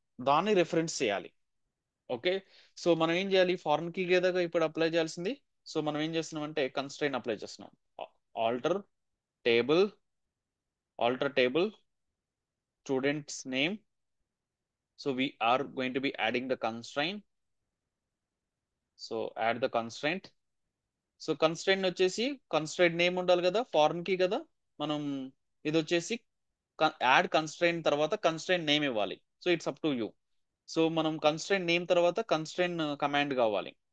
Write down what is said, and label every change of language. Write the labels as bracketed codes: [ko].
[te] దాన్ని రిఫరెన్స్ చేయాలి. Okay, so మనం ఏం చేయాలి, ఫారెన్ కీ కదా ఇప్పుడు అప్లై చేయాల్సింది. సో మనం ఏం చేస్తున్నాం అంటే కన్స్ట్రైన్ అప్లై చేస్తున్నాం. Alter table alter table students name. [en] So we are going to be adding the constraint. సో add the constraint. [te] So constraint వచ్చేసి కన్స్ట్రైంట్ నేమ్ ఉండాలి కదా, ఫారెన్ కీ కదా. మనం ఇది వచ్చేసి యాడ్ కన్స్ట్రైంట్ తర్వాత కన్స్ట్రైంట్ నేమ్ ఇవ్వాలి. [en] So it's up to you. [te] So మనం కన్స్ట్రైంట్ నేమ్ తర్వాత కన్స్ట్రైంట్ కమాండ్ కావాలి.